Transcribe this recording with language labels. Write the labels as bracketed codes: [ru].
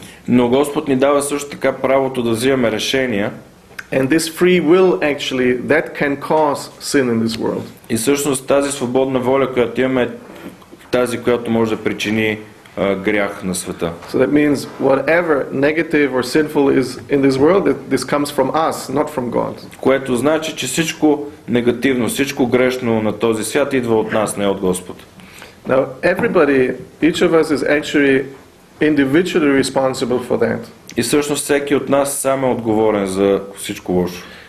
[bg] Но Господ ни дава също така правото да взимаме решения. [en] And this free will actually, that can cause sin in this world. [bg] И всъщност тази свободна воля, която имаме, е тази, която може да причини грях на света. [en] So that means whatever negative or sinful is in this world, this comes from us, not from God. [bg] Което значи, че всичко негативно, всичко грешно на този свят идва от нас, не от Господ. [en] Now everybody, each of us is actually individually responsible for that. [bg] И всъщност всеки от нас сам е отговорен за всичко лошо.